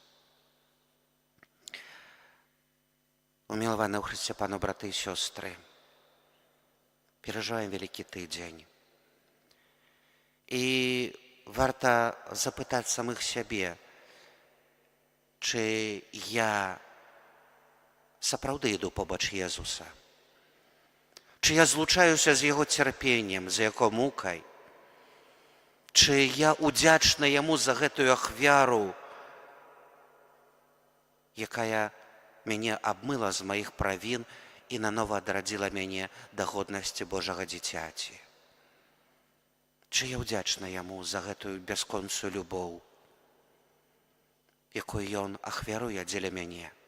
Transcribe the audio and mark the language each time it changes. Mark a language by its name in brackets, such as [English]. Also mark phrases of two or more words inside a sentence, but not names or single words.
[Belarusian] Умілаваны ў Хрысце Пану, браты і сёстры, перажываем Вялікі тыдзень. І варта запытаць самых сябе, чи я сапраўды іду побач Езуса? Чи я злучаюся з Його цярпеннем, з Його мукай? Чи я удзячна Яму за гэтую ахвяру, якая мяне абмыла з маіх правін і нанова адрадзіла мяне да годнасці Божага дзіцяці? Чи я удзячна Яму за гэтую бясконцую любоў, якую Ён ахвяруе дзеля мяне?